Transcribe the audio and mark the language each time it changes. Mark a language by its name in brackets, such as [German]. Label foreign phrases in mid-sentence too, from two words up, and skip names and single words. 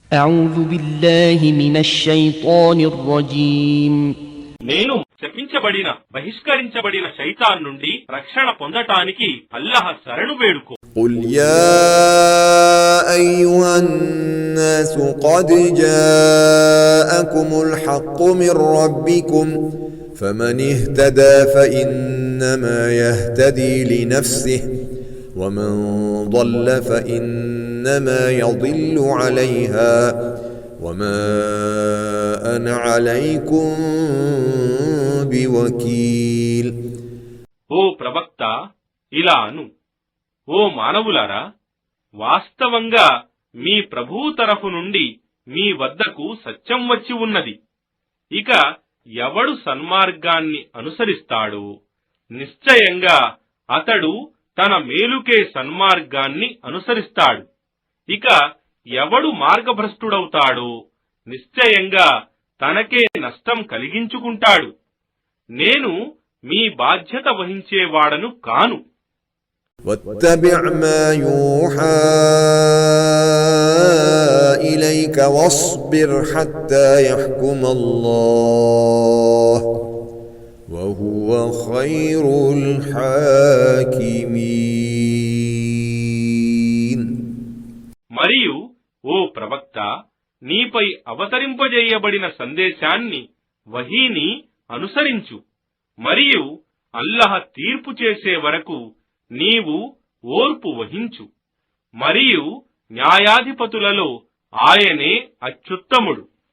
[Arabic] أعوذ بالله من الشيطان الرجيم [Telugu] నేను శపించబడిన బహిష్కరించబడిన శైతాన్ నుండి రక్షణ పొందటానికి అల్లాహ్ శరణు వేడుకో. [Arabic] قل يا أيها الناس قد جاءكم الحق من ربكم فمن اهتدى فإنما يهتدي لنفسه ومن ضل فإنما يضل عليها وما أنا عليكم بوكيل. [Telugu] ఓ ప్రవక్త, ఇలా అను, ఓ మానవులారా, వాస్తవంగా మీ ప్రభువు తరఫు నుండి మీ వద్దకు సత్యం వచ్చి ఉన్నది. ఇక ఎవడు సన్మార్గాన్ని అనుసరిస్తాడో నిశ్చయంగా అతడు తన మేలుకే సన్మార్గాన్ని అనుసరిస్తాడు. ఇక ఎవడు మార్గభ్రష్టుడవుతాడో నిశ్చయంగా తనకే నష్టం కలిగించుకుంటాడు. నేను మీ బాధ్యత వహించేవాడను కాను. [Arabic] واتبع ما يوحى إليك واصبر حتى يحكم الله وهو خير الحاكمين. [Telugu] మరియు ఓ ప్రవక్త, నీపై అవతరింపజేయబడిన సందేశాన్ని వహీని అనుసరించు. మరియు అల్లాహ్ తీర్పు చేసే వరకు నీవు ఓర్పు వహించు. మరియు న్యాయాధిపతులలో ఆయనే అత్యుత్తముడు.